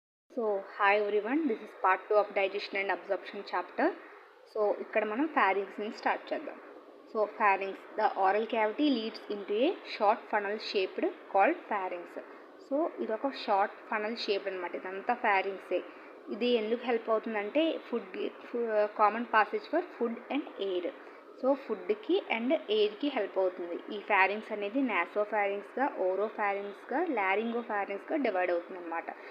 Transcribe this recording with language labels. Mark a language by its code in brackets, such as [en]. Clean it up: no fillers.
[en] So, hi everyone, this is part 2 of digestion and absorption chapter. [te] So, ఇక్కడ మనం pharynx ని start చేద్దాం. [en] So, pharynx, the oral cavity leads into a short funnel shaped called pharynx. [te] So ఇది ఒక short funnel shape అనమాట. ఇదంతా pharynx. ఇది ఎందుకు హెల్ప్ అవుతుందంటే [en] Common passage for food and air. [te] So ఫుడ్కి అండ్ ఎయిర్కి హెల్ప్ అవుతుంది. ఈ ఫ్యారింగ్స్ అనేది నాసోఫారింగ్స్గా, ఓరోఫారింగ్స్గా, లారింగోఫారింగ్స్గా డివైడ్ అవుతుంది అనమాట.